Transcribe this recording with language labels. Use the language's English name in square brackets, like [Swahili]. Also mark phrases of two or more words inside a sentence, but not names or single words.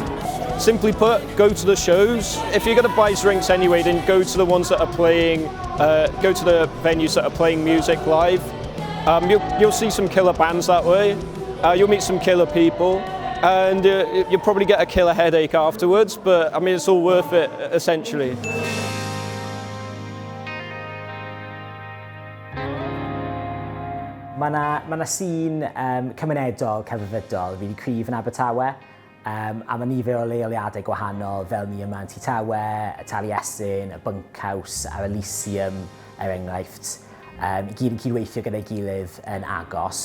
[English] Simply put, go to the shows. If you're going to buy drinks anyway, then go to the ones that are playing, go to the venues that are playing music live. You'll see some killer bands that way. You'll meet some killer people. And you'll probably get a killer headache afterwards, but I mean, it's all worth it, essentially. [Welsh] Mae yna sy'n cymunedol, cyfrifiadol, rili cryf yn Abertawe, a mae nifer o leoliadau gwahanol fel ni yma yn Abertawe, y Taliesin, y Bunkhouse, a'r Elysium, enghraifft, gyd yn cydweithio gyda'i gilydd yn agos.